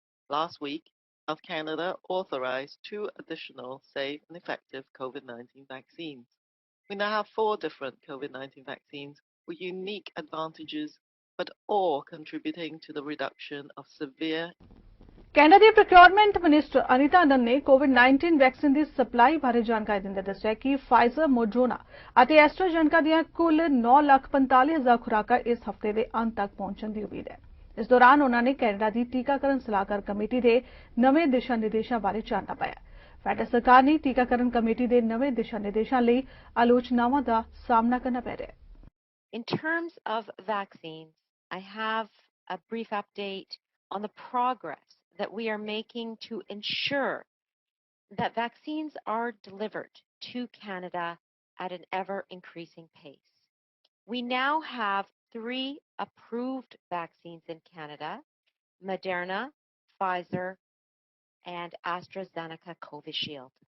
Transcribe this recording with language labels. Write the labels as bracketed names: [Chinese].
[English] Last week, Health Canada authorized 2 additional safe and effective COVID-19 vaccines. We now have 4 different COVID-19 vaccines with unique advantages, but all contributing to the reduction of severe. [Punjabi] Canada ਦੀ procurement minister Anita ਅਨੰਦ ਨੇ ਕੋਵਿਡ-19 vaccine ਦੀ supply ਬਾਰੇ ਜਾਣਕਾਰੀ ਦਿੰਦੇ ਦੱਸਿਆ ਕਿ Pfizer, Moderna ਅਤੇ ਐਸਟਰਾਜੈਨੇਕਾ ਦੀਆਂ ਕੁੱਲ 9,45,000 ਖੁਰਾਕਾਂ ਇਸ ਹਫ਼ਤੇ ਦੇ ਅੰਤ ਤੱਕ ਪਹੁੰਚਣ ਦੀ ਉਮੀਦ ਹੈ। ਇਸ ਦੌਰਾਨ ਉਨ੍ਹਾਂ ਨੇ ਕੈਨੇਡਾ ਦੀ ਟੀਕਾਕਰਨ ਸਲਾਹਕਾਰ ਕਮੇਟੀ ਦੇ ਨਵੇਂ ਦਿਸ਼ਾ ਨਿਰਦੇਸ਼ਾਂ ਬਾਰੇ ਚਾਨਣਾ ਪਾਇਆ। ਫੈਡਰਲ ਸਰਕਾਰ ਨੇ ਟੀਕਾਕਰਨ ਕਮੇਟੀ ਦੇ ਨਵੇਂ ਦਿਸ਼ਾ ਨਿਰਦੇਸ਼ਾਂ ਲਈ ਆਲੋਚਨਾਵਾਂ ਦਾ ਸਾਹਮਣਾ ਕਰਨਾ ਪੈ ਰਿਹਾ ਹੈ। [English] In terms of vaccines, I have a brief update on the progress that we are making to ensure that vaccines are delivered to Canada at an ever-increasing pace. We now have 3 approved vaccines in Canada: Moderna, Pfizer, and AstraZeneca Covishield.